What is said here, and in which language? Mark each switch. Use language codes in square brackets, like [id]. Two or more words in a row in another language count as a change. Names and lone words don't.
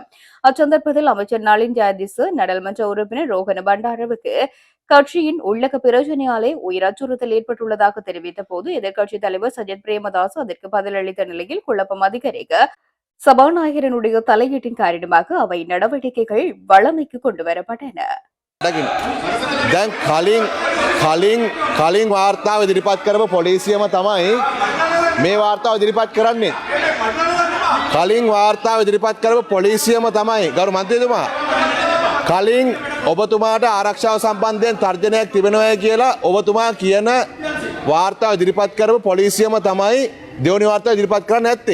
[ta] அச்சந்தர்ப்பத்தில் அமைச்சர் நளின் ஜாதிஸ் நாடாளுமன்ற உறுப்பினர் ரோஹன பண்டாரவுக்கு கட்சியின் உள்ளக பிரச்சினையாலே உயிர் அச்சுறுத்தல் ஏற்பட்டுள்ளதாக தெரிவித்த போது எதிர்க்கட்சித் தலைவர் சஜித் பிரேமதாஸ் அதற்கு பதிலளித்த நிலையில் குழப்பம் அதிகரிக்க சபாநாயகரனுடைய தலையீட்டின் காரணமாக அவை நடவடிக்கைகள் வழமைக்கு கொண்டுவரப்பட்டன. [si] දැන් කලින් වාර්තාව ඉදිරිපත් කරපු පොලිසියම තමයි මේ වාර්තාව ඉදිරිපත් කරන්නේ. කලින් වාර්තාව ඉදිරිපත් කරපු පොලිසියම තමයි ගරු මන්ත්‍රීතුමා කලින් ඔබතුමාට ආරක්ෂාව සම්බන්ධයෙන් තර්ජනයක් තිබෙනවා කියලා ඔබතුමා කියන වාර්තාව ඉදිරිපත් කරපු පොලිසියම තමයි දෙවනි වාර්තාව ඉදිරිපත් කරන්න නැත්තේ.